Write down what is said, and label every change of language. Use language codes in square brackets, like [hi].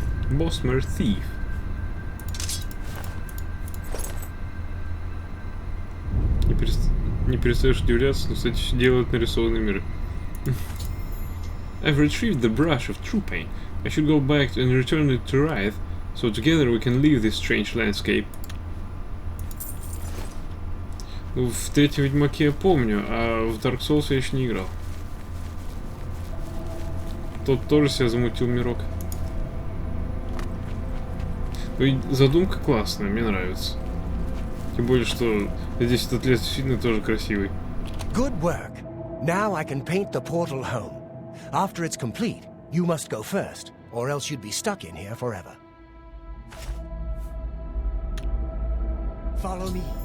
[en] Bosmer Thief. [ru] Не перестаешь удивляться, но, кстати, все делают нарисованные миры. [en] I've retrieved the brush of true pain. I should go back and return it to Wraith, so together we can leave this strange landscape. [ru] Ну, в третьем Ведьмаке я помню, а в Dark Souls я еще не играл. Тот тоже себя замутил мирок. Ну и задумка классная, мне нравится. Тем более, что здесь этот лес действительно тоже красивый. [en] Good work. Now I can paint the portal home. After it's complete, you must go first, or else you'd be stuck in here forever. Follow me.